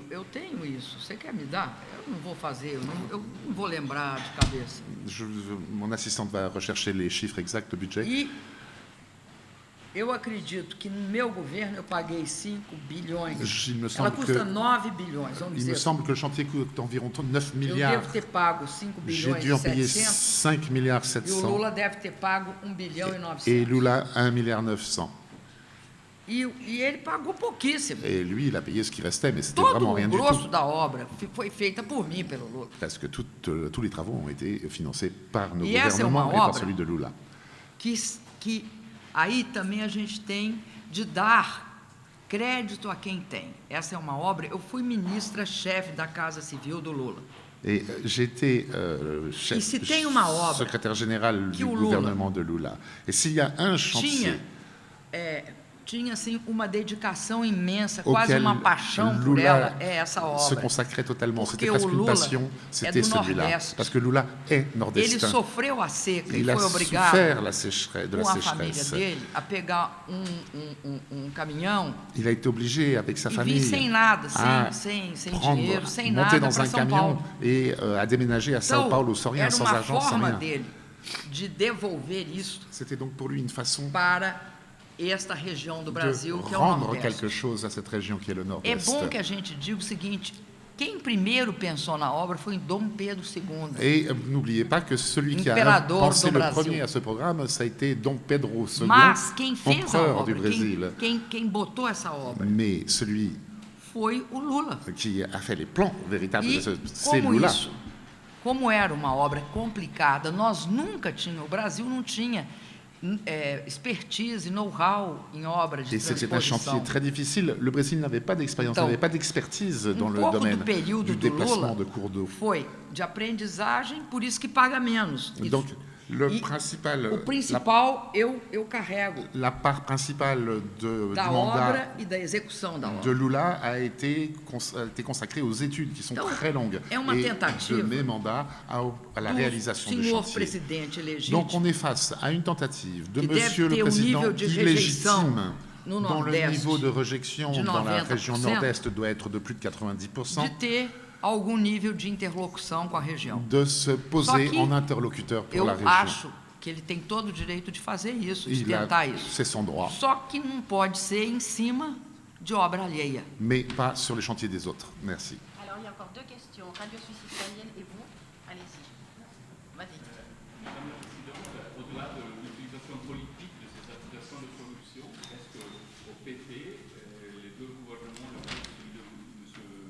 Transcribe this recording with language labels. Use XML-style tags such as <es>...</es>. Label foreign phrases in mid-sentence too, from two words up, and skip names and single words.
<pt>Eu tenho isso. Você quer me dar? Eu não vou fazer, eu não vou lembrar de cabeça.</pt> <fr>Mon assistante va rechercher les chiffres exacts du budget.</fr> <pt>E eu acredito que no meu governo eu paguei 5 bilhões.</pt> <fr>Il me</fr> <pt>Ela</pt> <fr>semble</fr> <pt>custa que, 9 bilhões, vamos</pt> <fr>il me</fr> <pt>dizer.</pt> <fr>semble que le chantier coûte environ 9</fr> <pt>Eu</pt> <fr>milliards.</fr> <pt>devo ter pago 5</pt> <fr>J'ai</fr> <pt>bilhões</pt> <fr>dû en</fr> <pt>e</pt> <fr>payer</fr> <pt>700</pt> <fr>5 milliards</fr> <pt>e o 700 Lula deve ter pago 1 bilhão e 900.</pt> <fr>et Lula 1 milliard 900.</fr> <pt>E ele pagou pouquíssimo.</pt> <fr>Et lui, il a payé ce qui restait, mais c'était</fr> <pt>Todo</pt> <fr>vraiment</fr> <pt>o</pt> <fr>rien du</fr> <pt>grosso</pt> <fr>tout.</fr> <pt>da obra foi feita por mim, pelo Lula.</pt> <fr>Parce que tous les travaux ont été financés par nos</fr> <pt>E essa é uma</pt> <fr>gouvernements et par</fr> <pt>obra</pt> <fr>celui de Lula.</fr> <pt>Que aí também a gente tem de dar crédito a quem tem. Essa é uma obra. Eu fui ministra-chefe da Casa Civil do Lula.</pt> <fr>Et j'étais</fr> <pt>E se tem uma obra</pt> <fr>secrétaire général</fr> <pt>que</pt> <fr>du</fr> <pt>o Lula</pt> <fr>gouvernement de Lula. Et s'il y a un chantier</fr> <pt>tinha assim uma dedicação imensa, quase</pt> <fr>auquel</fr> <pt>uma paixão por ela,</pt> <fr>Lula</fr> <pt>é essa</pt> <fr>se</fr> <pt>obra.</pt> <fr>consacrait totalement,</fr> <pt>Porque</pt> <fr>c'était presque</fr> <pt>o</pt> <fr>une</fr> <pt>Lula</pt> <fr>passion, c'était</fr> <pt>é do</pt> <fr>celui-là.</fr> <pt>Nordeste.</pt> <fr>Parce que Lula est</fr> <pt>Ele</pt> <fr>nordestin.</fr> <pt>sofreu a seca e</pt> <fr>Il a</fr> <pt>foi obrigado,</pt> <fr>souffert de la</fr> <pt>com a família</pt> <fr>sécheresse.</fr> <pt>dele, a pegar um caminhão</pt> <fr>Il a été obligé, avec sa</fr> <pt>e vir</pt> <fr>famille,</fr> <pt>sem nada,</pt> <fr>à</fr> <pt>sem</pt> <fr>prendre,</fr> <pt>dinheiro, sem</pt> <fr>monter</fr> <pt>nada</pt> <fr>dans</fr> <pt>para</pt> <fr>un</fr> <pt>São</pt> <fr>camion</fr> <pt>Paulo.</pt> <fr>et à déménager à São</fr> <pt>Então,</pt> <fr>Paulo sans rien,</fr> <pt>era</pt> <fr>sans</fr> <pt>uma</pt> <fr>argent, sans</fr> <pt>forma</pt> <fr>rien.</fr> <pt>dele de devolver isso</pt> <fr>C'était donc pour lui une façon</fr> <pt>para esta região do Brasil,</pt> <fr>de</fr> <pt>que é o</pt> <fr>rendre</fr> <pt>Nordeste.</pt> <fr>quelque chose à cette région qui est le</fr> <pt>É</pt> <fr>Nord-Est.</fr> <pt>bom que a gente diga o seguinte: quem primeiro pensou na obra foi Dom Pedro II.</pt> <fr>Et n'oubliez pas que celui qui a</fr> <pt>Imperador</pt> <fr>pensé</fr> <pt>do</pt> <fr>le</fr> <pt>Brasil.</pt> <fr>premier à ce programme, ça a été Dom Pedro II,</fr> <pt>Mas quem fez a</pt> <fr>empereur du</fr> <pt>obra,</pt> <fr>Brésil.</fr> <pt>quem botou essa obra,</pt> <fr>Mais celui</fr> <pt>foi o Lula.</pt> <fr>qui a fait les plans véritables,</fr> <pt>E</pt> <fr>c'est</fr> <pt>como</pt> <fr>Lula.</fr> <pt>isso, como era uma obra complicada, nós nunca tínhamos, o Brasil não tinha expertise, know-how em obras de</pt> <fr>Et c'était un</fr> <pt>transposição.</pt> <fr>chantier très difficile. Le Brésil n'avait pas d'expérience,</fr> <pt>Então,</pt> <fr>n'avait pas d'expertise dans le</fr> <pt>pouco</pt> <fr>domaine</fr> <pt>do período</pt> <fr>du</fr> <pt>do</pt> <fr>déplacement</fr> <pt>Lula</pt> <fr>de cours d'eau.</fr> <pt>foi de aprendizagem, por isso que paga menos. Isso.</pt> <fr>Donc, le</fr> <pt>E</pt> <fr>principal,</fr> <pt>o principal eu carrego</pt> <fr>la part principale du</fr> <pt>da</pt> <fr>mandat</fr> <pt>obra e da execução da</pt> <fr>de</fr> <pt>obra.</pt> <fr>Lula a été consacrée aux études qui sont</fr> <pt>Então,</pt> <fr>très longues</fr> <pt>é uma</pt> <fr>et</fr> <pt>tentativa</pt> <fr>de mes mandats à la</fr> <pt>do</pt> <fr>réalisation du</fr> <pt>senhor</pt> <fr>chantier.</fr> <pt>presidente</pt> <fr>Donc on</fr> <pt>legítimo,</pt> <fr>est face à une tentative de</fr> <pt>que deve</pt> <fr>Monsieur le</fr> <pt>ter</pt> <fr>Président</fr> <pt>nível de rejeição</pt> <fr>illégitime</fr> <pt>no</pt> <fr>dont le</fr> <pt>Nordeste</pt> <fr>niveau de rejection</fr> <pt>de</pt> <fr>dans la</fr> <pt>90%,</pt> <fr>région Nord-Est doit être de plus de 90%,</fr> <pt>de ter algum nível de interlocução com a região.</pt> <fr>de se poser</fr> <pt>Só que</pt> <fr>en interlocuteur pour</fr> <pt>Eu</pt> <fr>la région.</fr> <pt>acho que ele tem todo o direito de fazer isso, de tentar isso.</pt> <fr>C'est son droit,</fr> <pt>Só que não pode ser em cima de obra alheia.</pt> <fr>mais pas sur les chantiers des autres. Merci. Alors, il y a encore deux questions. Radio Suisse italienne et vous. Allez-y. Vas-y. Madame la Présidente, au-delà de l'utilisation politique de ces accusations de corruption, est-ce qu'au PT, les deux gouvernements, le celui de M.</fr>